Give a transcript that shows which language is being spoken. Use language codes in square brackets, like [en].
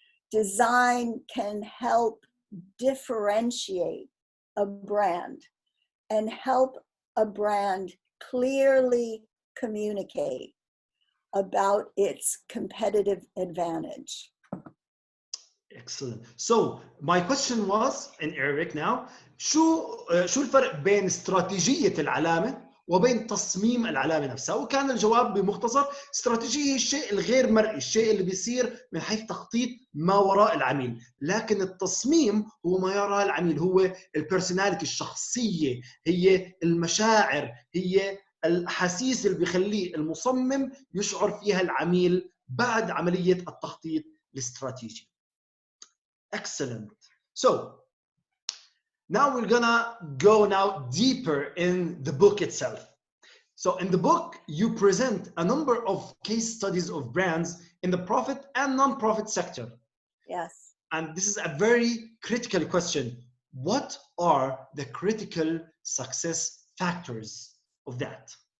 [en] Design can help differentiate a brand and help a brand clearly communicate about its competitive advantage. Excellent. So my question was in Arabic now. [ar] شو الفرق بين استراتيجية العلامة وبين تصميم العلامة نفسها؟ وكان الجواب بمختصر: استراتيجية الشيء الغير مرئي، الشيء اللي بيصير من حيث تخطيط ما وراء العميل، لكن التصميم هو ما يراه العميل، هو البيرسوناليتي، الشخصية، هي المشاعر، هي الأحاسيس اللي بيخليه المصمم يشعر فيها العميل بعد عملية التخطيط الاستراتيجي. [en] Excellent. So now we're gonna go now deeper in the book itself. So in the book, you present a number of case studies of brands in the profit and non-profit sector. Yes. And this is a very critical question. What are the critical success factors of that?